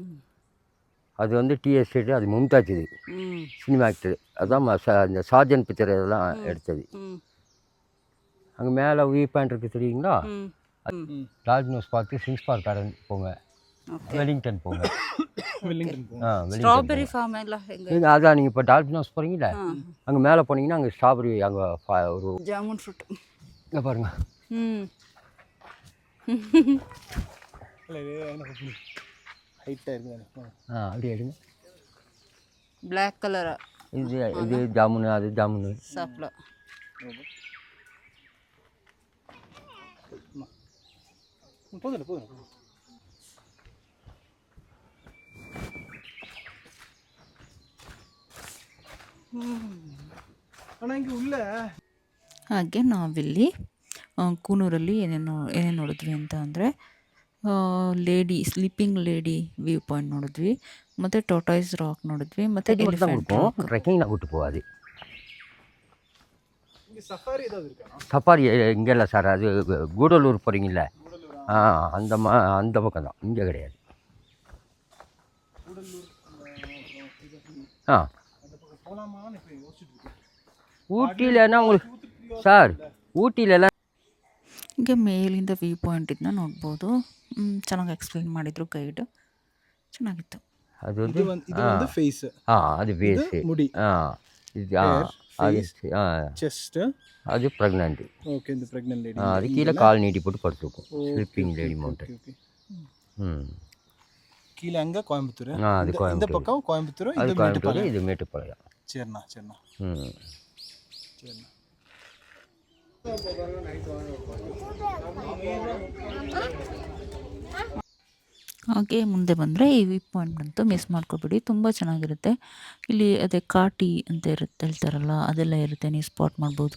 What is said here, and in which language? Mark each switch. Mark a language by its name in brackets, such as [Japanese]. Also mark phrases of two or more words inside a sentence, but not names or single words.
[Tamil] அது வந்து டி எஸ்டேட்டு, அது மும்தாஜ், இது ಹ್ಞೂ [English] cinema actor, [Tamil] அதுதான் இந்த சார்ஜன் பிக்சர் இதெல்லாம் எடுத்தது. ಹ್ಞೂ அங்கே மேலே [English] view point [Tamil] இருக்குது தெரியுங்களா? ಹ್ಞೂ டால்பினோஸ் பார்த்து சிங்ஸ் பார்க் கார்டன் போங்க, வெலிங்டன் போங்க. வெல்லிங்டன் போகும். வெலிங்டன் [Kannada] ಸ್ಟ್ರಾಬೆರಿ ಫಾರ್ಮ್ ಎಲ್ಲ ಹೆಂಗೆ? [Tamil] அதான் நீங்கள் இப்போ டால்பினோஸ் போகிறீங்களா, அங்கே மேலே போனீங்கன்னா அங்கே ஸ்ட்ராபெரி, அங்கே ஒரு [English] jamun fruit. [Tamil] இங்கே பாருங்கள். இல்லை இது எனக்கு ஹைட்டாக இருக்குது. அப்படியே எடுங்க. [English] black colour [Tamil] இது ஜாமுனு, அது ஜாமுனு. ಸಾಪ್ಲ. போதும் போதும். ஆனால் இங்கே ಉள்ள [Kannada] ಹಾಗೆ ನಾವಿಲ್ಲಿ ಕೂನೂರಲ್ಲಿ ಏನೇನು ನೋಡಿದ್ವಿ ಅಂತ ಅಂದರೆ ಸ್ಲೀಪಿಂಗ್ ಲೇಡಿ ವ್ಯೂ ಪಾಯಿಂಟ್ ನೋಡಿದ್ವಿ, ಮತ್ತು ಟೋಟಾಯ್ಸ್ ರಾಕ್ ನೋಡಿದ್ವಿ, ಮತ್ತು [Tamil] தான் [Kannada] ಎಲಿಫೆಂಟ್ [Tamil] கொடுக்கும், ட்ரெக்கிங்கில் கூட்டு போகாது. இங்கே சஃபாரி ஏதாவது இருக்கா? சஃபாரி இங்கே இல்லை சார், அது கூடலூர் போகிறீங்கள, அந்த பக்கம் தான், இங்கே கிடையாது. போகலாமான்னு இப்போ யோசிச்சுட்டு இருக்கேன். ஊட்டியிலன்னா உங்களுக்கு சார், ஊட்டியிலலாம் [Kannada] ಹೀಗೆ ಮೇಲಿಂದ [English] view point [Kannada] ಇದನ್ನ ನೋಡ್ಬೋದು. ಚೆನ್ನಾಗಿ ಎಕ್ಸ್ಪ್ಲೇನ್ ಮಾಡಿದರು ಗೈಡ್, ಚೆನ್ನಾಗಿತ್ತು. [Tamil] அது வந்து இது வந்து ஃபேஸ், அது பேஸு, முடி, இது அது செஸ்ட், அது ப்ரெக்னென்ட். ஓகே, இந்த [English] pregnant lady [Tamil] அது கீழே கால் நீட்டி போட்டு படுத்துக்கும், ஸ்லீப்பிங் லேடி மவுண்டன். கீழே அங்கே கோயம்புத்தூர், அது இந்த கோயம்புத்தூர், பக்கம் கோயம்புத்தூர், அது இது கோயம்புத்தூர், மேட்டுப்பாளையம். இது மேட்டுப்பாளையம். சரிண்ணா சரிண்ணா ம் சரிண்ணா. [Kannada] ಹಾಗೆ ಮುಂದೆ ಬಂದರೆ ಈ [English] view point [Kannada] ಅಂತೂ ಮಿಸ್ ಮಾಡ್ಕೊಬೇಡಿ, ತುಂಬ ಚೆನ್ನಾಗಿರುತ್ತೆ. ಇಲ್ಲಿ ಅದೇ ಕಾಟಿ ಅಂತ ಹೇಳ್ತಾರಲ್ಲ, ಅದೆಲ್ಲ ಇರುತ್ತೆ, ನೀವು ಸ್ಪಾಟ್ ಮಾಡ್ಬೋದು.